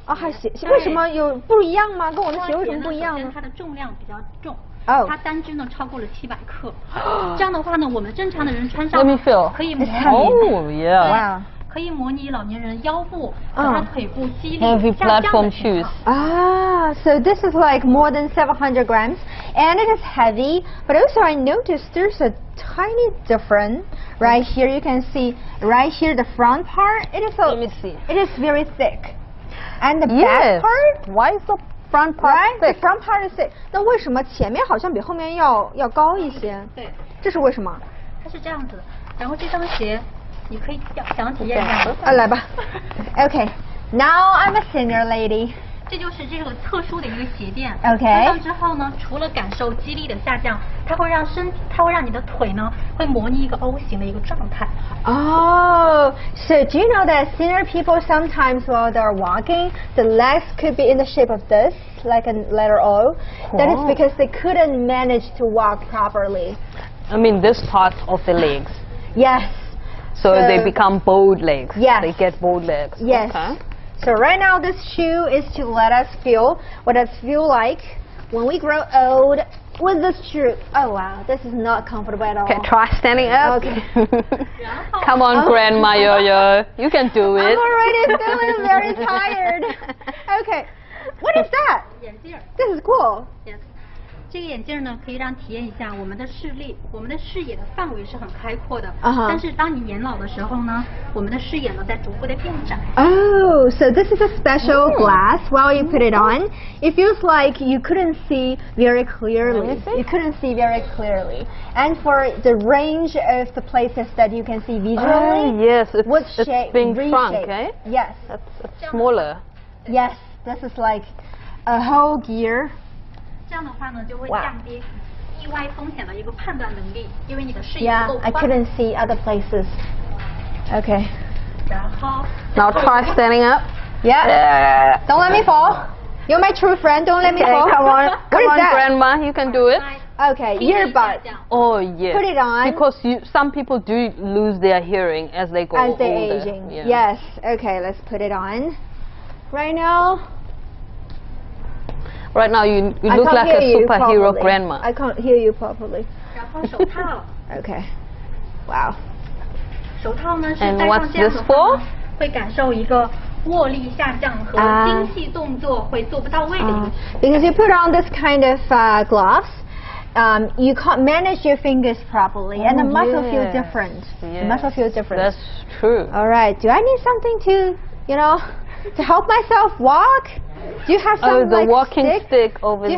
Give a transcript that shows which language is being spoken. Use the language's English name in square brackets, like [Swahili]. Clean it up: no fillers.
[Chinese] 还鞋为什么有不一样吗？跟我的鞋为什么不一样呢？它的重量比较重。它单只呢超过了700克。这样的话呢，我们正常的人穿上 [English] Let me feel. [Chinese] 可以模拟。 [English] Oh yeah. Wow. [Chinese] 可以模拟老年人腰部和他腿部肌力 [English] Heavy platform shoes. So this is like more than 700 grams, and it is heavy. But also I noticed there's a tiny difference right here. You can see right here the front part. It is Let me see. It is very thick, and the back part. Why is the front part thick? The front part is thick. [Chinese] 那为什么前面好像比后面要高一些？对，这是为什么？它是这样子，然后这双鞋。你可以想体验一下。 [English] 来吧。 Okay. Now I'm a senior lady. [Chinese] 这就是这个特殊的一个鞋垫。 [English] Okay. [Chinese] 穿上之后呢，除了感受肌力的下降，它会让你的腿呢，会模拟一个 O 型的一个状态。 [English] Oh, so do you know that senior people sometimes while they're walking, the legs could be in the shape of this, like a letter O? That is because they couldn't manage to walk properly. I mean this part of the legs. Yes. So they become bowed legs. Yes. They get bowed legs. Yes. Okay. So right now this shoe is to let us feel what it feels like when we grow old with this shoe. Oh wow, this is not comfortable at all. Okay, try standing up. Okay. Come on, Grandma Yo-Yo. You can do it. I'm already feeling very tired. Okay. What is that? This is cool. Yes. [Chinese] 这个眼镜呢，可以让体验一下我们的视力，我们的视野的范围是很开阔的。但是当你年老的时候呢，我们的视野呢在逐步的变窄。 [English] Oh, so this is a special glass. While you put it on, it feels like you couldn't see very clearly. You couldn't see very clearly. And for the range of the places that you can see visually, yes, it's shape, being shrunk, eh? Yes. It's smaller. Yes, this is like a whole gear. [Chinese] 这样的话呢，就会降低意外风险的一个判断能力，因为你的视野不够 [English] Yeah, I couldn't see other places. Okay. [Chinese] 然后 [English] Now try standing up. Yeah. Don't let me fall. You're my true friend. Don't let me fall. Come on, What is that? Grandma, you can do it. Okay, earbuds. Oh yes. Put it on. Because some people do lose their hearing as they go older. As they're aging. Yeah. Yes. Okay, let's put it on. Right now. Right now you look like a superhero grandma. I can't hear you properly. [Chinese] 然后手套。 [English] Okay. Wow. [Chinese] 手套呢是戴上这样的话呢，会感受一个握力下降和精细动作会做不到位的一个。 [English] Because you put on this kind of gloves, you can't manage your fingers properly, and the muscle feels different. The muscle feels different. That's true. All right. Do I need something to, to help myself walk? Do you have some the walking stick over there?